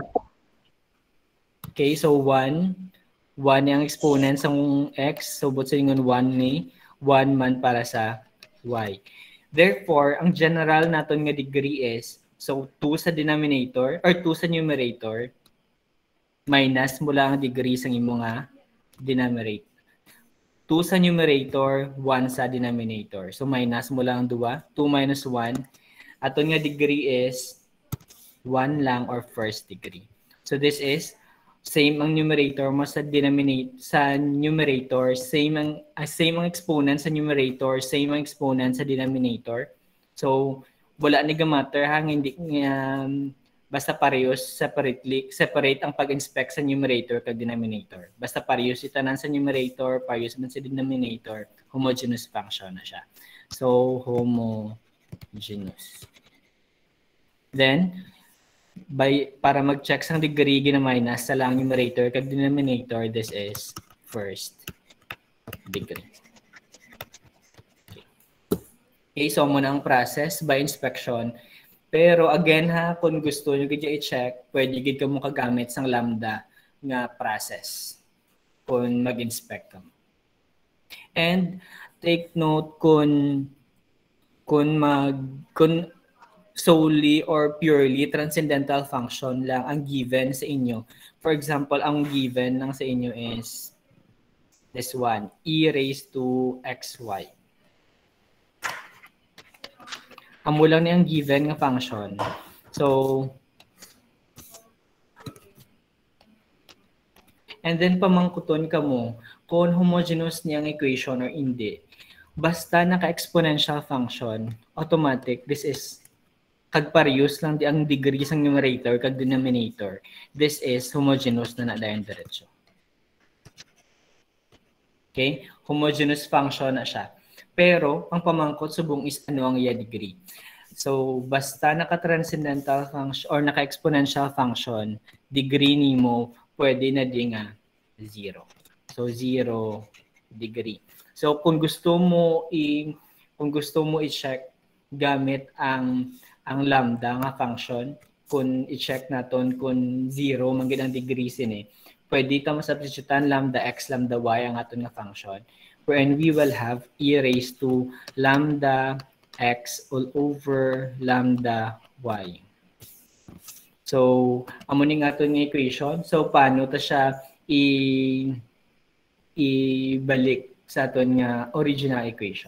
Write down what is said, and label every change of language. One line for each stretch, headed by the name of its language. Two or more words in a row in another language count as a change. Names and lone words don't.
Hiligaynon: Okay, so 1. 1 yung exponent sa x. So, buto yung 1 ni 1 man para sa y. Therefore, ang general naton nga degree is, so 2 sa denominator, or 2 sa numerator, minus mula ang degree sa imo nga denominator. 2 sa numerator, 1 sa denominator. So minus mo lang 2, 2 minus 1. Aton nga degree is 1 lang or first degree. So
English: this is same
Hiligaynon: ang numerator mo sa numerator, same ang exponent sa numerator, same ang exponent sa denominator. So wala ni matter hang hindi basta parehas separate ang pag-inspect sa numerator kag denominator. Basta parehas itanan sa numerator, parehas man sa denominator, homogeneous function na siya. So homogeneous. Then para mag-check sang degree gina-minus sa lang numerator kag denominator,
English: this is first degree.
Hiligaynon: Okay, so muna ang process by inspection. Pero again ha, kung gusto nyo gid i-check, pwede gid ka mo kagamit sang lambda nga process kung mag-inspect ka mo. And take note kung
English: solely or purely transcendental function
Hiligaynon: lang ang given sa inyo. For example, ang given lang sa inyo is
English: this one, e raised to xy.
Hiligaynon: Amo lang niyang given nga function. So, and then pamangkuton ka mo kung homogeneous niyang equation or hindi. Basta naka-exponential function, automatic,
English: this is
Hiligaynon: kagparehas lang di ang degree sang numerator kag denominator.
English: This is homogeneous
Hiligaynon: na dayon diretso. Okay? Homogeneous function na siya. Pero ang pamangkot subong is ano ang iya degree. So basta naka-
English: transcendental function
Hiligaynon: or naka-
English: exponential function,
Hiligaynon: degree nimo pwede na di nga 0. So 0 degree. So kung gusto mo i-check gamit ang lambda nga function, kung i-check naton kung 0 man gid ang degree sini, pwede ta masubstitutean
English: lambda x lambda y
Hiligaynon: ang aton nga function.
English: Wherein we will have e raised to lambda x all over lambda y.
Hiligaynon: So, amo ni nga aton nga equation. So, paano ta siya ibalik sa aton nga original equation?